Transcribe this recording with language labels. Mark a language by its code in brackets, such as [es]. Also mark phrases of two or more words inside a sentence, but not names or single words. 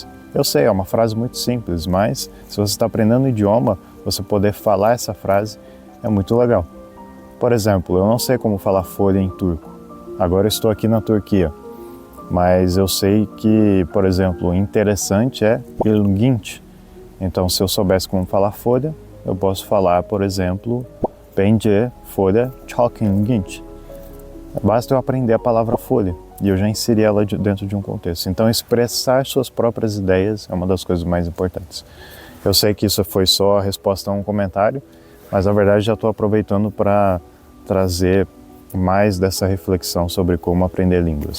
[pt] Eu sei, é uma frase muito simples, mas se você está aprendendo um idioma, você poder falar essa frase é muito legal. Por exemplo, eu não sei como falar folha em turco. Agora eu estou aqui na Turquia, mas eu sei que, por exemplo, interessante é ilginç. Então, se eu soubesse como falar folha, eu posso falar, por exemplo, [tr] bence folha çok ilginç. [pt] Basta eu aprender a palavra folha e eu já inseri ela dentro de um contexto. Então, expressar suas próprias ideias é uma das coisas mais importantes. Eu sei que isso foi só a resposta a um comentário, mas na verdade já estou aproveitando para trazer mais dessa reflexão sobre como aprender línguas.